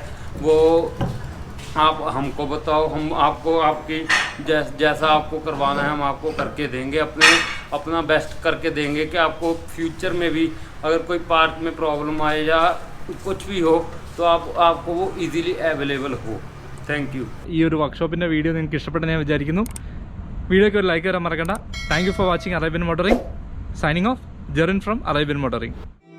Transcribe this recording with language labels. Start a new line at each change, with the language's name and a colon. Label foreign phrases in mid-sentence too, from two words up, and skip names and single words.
Hindi: वो आप हमको बताओ, हम आपको आपकी जैसा आपको करवाना है हम आपको करके देंगे, अपना बेस्ट करके देंगे कि आपको फ्यूचर में भी अगर कोई पार्ट में प्रॉब्लम आए या कुछ भी हो तो आपको वो
English: easily available
Hindi: हो।
English: thank you.
Malayalam: ഈ ഒരു വർക്ക്ഷോപ്പിൻ്റെ വീഡിയോ നിങ്ങൾക്ക് ഇഷ്ടപ്പെട്ടെന്ന് ഞാൻ വിചാരിക്കുന്നു. വീഡിയോയ്ക്ക് ഒരു ലൈക്ക് തരാൻ മറക്കണ്ട.
English: Thank you for watching Arabian Motoring. Signing off, Jerin from Arabian Motoring.